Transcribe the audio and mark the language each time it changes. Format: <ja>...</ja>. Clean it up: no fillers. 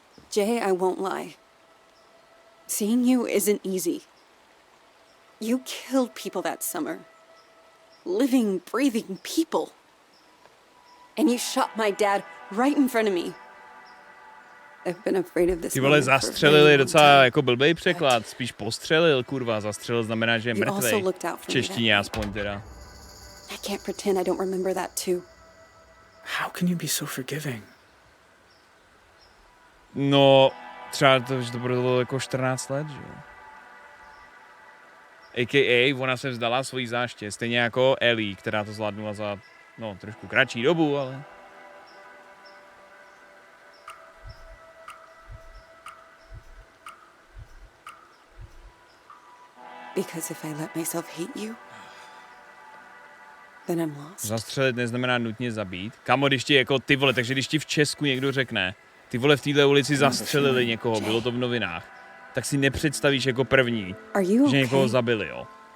<en>Jay, I won't lie. Seeing you isn't easy. You killed people that summer. Living, breathing people. And you shot my dad right in front of me. I've been afraid of this.</en> <cs>Ty vole, zastřelil je docela jako blbej překlad. Spíš postřelil, kurva. Zastřelil znamená, že je mrtvej. V češtině aspoň teda.</cs> <en>I can't pretend I don't remember that too. How can you be so forgiving?</en> <cs>No, třeba to, že to bylo jako 14 let, že jo. A.k.a. ona se vzdala svojí záště, stejně jako Ellie, která to zvládnula za, no, trošku kratší dobu, ale...</cs> <en>Because if I let myself hate you, then I'm lost.</en> <cs>Zastřelit neznamená nutně zabít. Kamo, když ti jako ty vole, takže když ti v Česku někdo řekne, ty vole v této ulici zastřelili někoho, bylo to v novinách, tak si nepředstavíš jako první, že někoho zabili, jo.</cs>